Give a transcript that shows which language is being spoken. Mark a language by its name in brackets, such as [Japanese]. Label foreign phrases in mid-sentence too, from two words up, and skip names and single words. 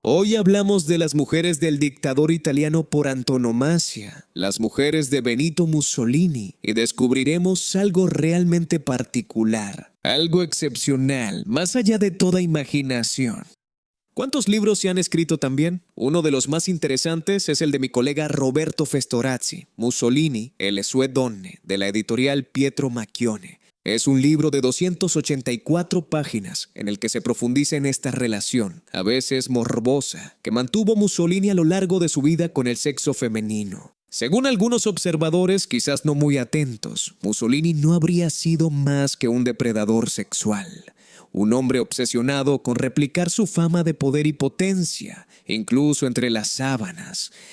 [Spanish] Hoy hablamos de las mujeres del dictador italiano por antonomasia, las mujeres de Benito Mussolini, y descubriremos algo realmente particular, algo excepcional, más allá de toda imaginación. ¿Cuántos libros se han escrito también? Uno de los más interesantes es el de mi colega Roberto Festorazzi, Mussolini e le sue donne, de la editorial Pietro Macchione. Es un libro de 284 páginas en el que se profundiza en esta relación, a veces morbosa, que mantuvo Mussolini a lo largo de su vida con el sexo femenino. Según algunos observadores, quizás no muy atentos, Mussolini no habría sido más que un depredador sexual, un hombre obsesionado con replicar su fama de poder y potencia, incluso entre las sábanas.